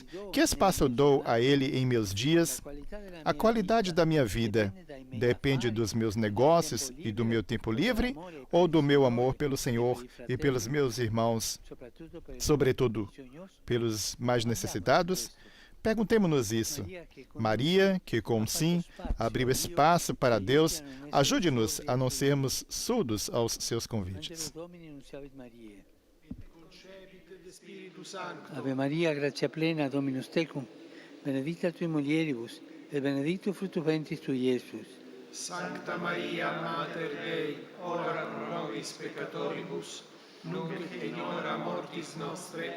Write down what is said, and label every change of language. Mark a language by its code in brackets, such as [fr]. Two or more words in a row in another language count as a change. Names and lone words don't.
[pt] Que espaço eu dou a Ele em meus dias? A qualidade da minha vida depende dos meus negócios e do meu tempo livre ou do meu amor pelo Senhor e pelos meus irmãos, sobretudo pelos mais necessitados? Perguntemos-nos isso. Maria, que com sim abriu espaço para Deus, ajude-nos a não sermos surdos aos seus convites. [la] Ave Maria, grazia plena, Dominus tecum, benedicta tui mulieribus, et benedictus fructus ventris tui, Iesus. Sancta Maria, Mater Dei, ora pro nobis peccatoribus, nunc et in hora mortis nostre.